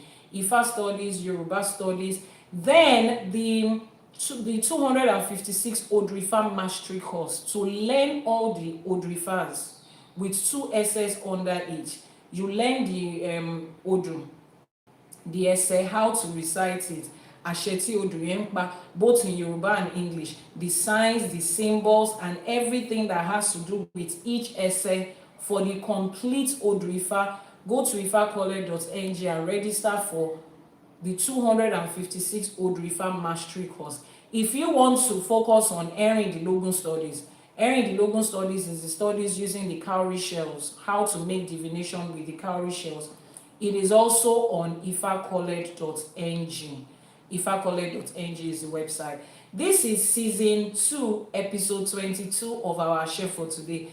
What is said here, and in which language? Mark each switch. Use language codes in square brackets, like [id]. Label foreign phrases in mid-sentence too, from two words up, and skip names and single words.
[en] Ifa studies, Yoruba studies, then the 256 Odù Ifá mastery course to learn all the Odù Ifás with 2 essays under each. You learn the Odù, the essay, how to recite it, Àṣẹ Odù Yempa, both in Yoruba and English, the signs, the symbols, and everything that has to do with each essay for the complete Odù Ifá. Go to ifakole.ng and register for the 256 Odù Ifá mastery course. If you want to focus on Erin the Logun studies, Erin the Logun studies is the studies using the cowrie shells, how to make divination with the cowrie shells. It is also on ifakole.ng. ifakole.ng is the website. This is season 2, episode 22 of our Àṣẹ for Today.